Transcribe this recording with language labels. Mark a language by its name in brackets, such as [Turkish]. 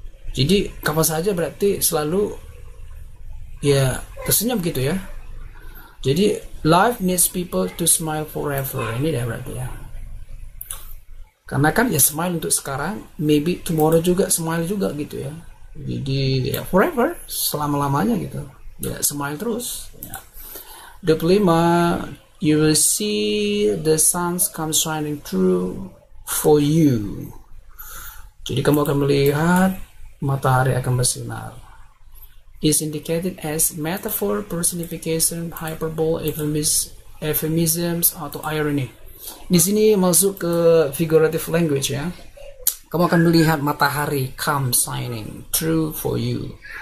[Indonesian] Jadi kapan saja berarti selalu ya tersenyum gitu ya. Jadi [English] life needs people to smile forever. [Indonesian] Ini dah berarti ya. Karena kan ya smile untuk sekarang, [English] maybe tomorrow [Indonesian] juga smile juga gitu ya. Jadi ya forever, selama-lamanya gitu. Ya smile terus ya. 25. [English] you will see the sun comes shining through for you. [Indonesian] Jadi kamu akan melihat matahari akan bersinar. [English] Is indicated as metaphor, personification, hyperbole, euphemisms, atau irony. [Indonesian] Di sini masuk ke figurative language ya. Kamu akan melihat matahari [English] come shining through for you.